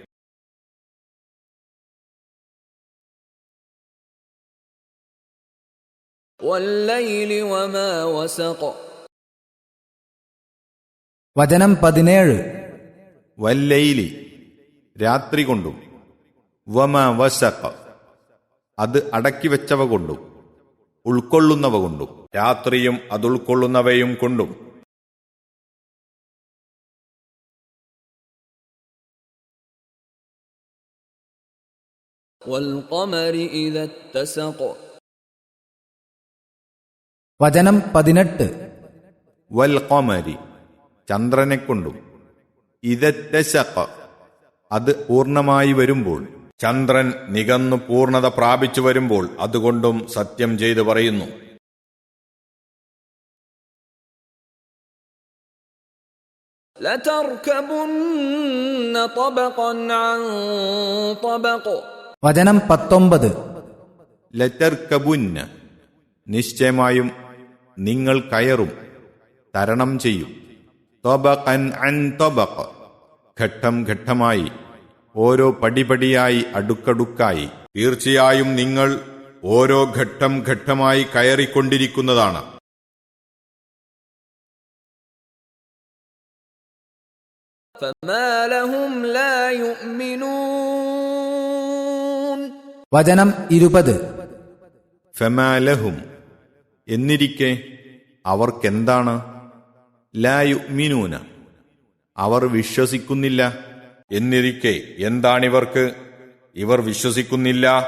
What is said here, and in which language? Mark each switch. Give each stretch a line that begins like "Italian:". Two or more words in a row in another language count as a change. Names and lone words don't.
Arabic: والليل وما وسق
Malayalam: വചനം 17. വല്ലൈലി രാത്രി കൊണ്ടും,
Arabic: وما وسق
Malayalam: അത് അടക്കിവെച്ചവ കൊണ്ടും, ഉൾക്കൊള്ളുന്നവ കൊണ്ടും, രാത്രിയും അതുൾക്കൊള്ളുന്നവയും കൊണ്ടും.
Arabic: والقمر إذا اتسق
Malayalam: വചനം 18.
Arabic: والقمر
Malayalam: ചന്ദ്രനെ കൊണ്ടും, ഇദത്തസഖ അത് പൂർണ്ണമായി വരുമ്പോൾ, ചന്ദ്രൻ നികന്നു പൂർണ്ണത പ്രാപിച്ചു വരുമ്പോൾ അതുകൊണ്ടും സത്യം ചെയ്തു പറയുന്നു.
Arabic: لتركبن طبقا عن طبق
Malayalam: വചനം 19. ലതർകബുന്ന നിശ്ചയമായും നിങ്ങൾ കയറും, തരണം ചെയ്യും,
Arabic: طبقا عن طبق
Malayalam: ഘട്ടം ഘട്ടമായി, ഓരോ പടിപടിയായി, അടുക്കടുക്കായി. തീർച്ചയായും നിങ്ങൾ ഓരോ ഘട്ടം ഘട്ടമായി കയറിക്കൊണ്ടിരിക്കുന്നതാണ്.
Arabic: فما لهم لا يؤمنون
Malayalam: വചനം 20. ഫമാലഹും എന്നിരിക്കെ അവർക്കെന്താണ്,
Arabic: لا يؤمنون,
Malayalam: അവർ വിശ്വസിക്കുന്നില്ല. എന്നിരിക്കെ എന്താണിവർക്ക്? ഇവർ വിശ്വസിക്കുന്നില്ല.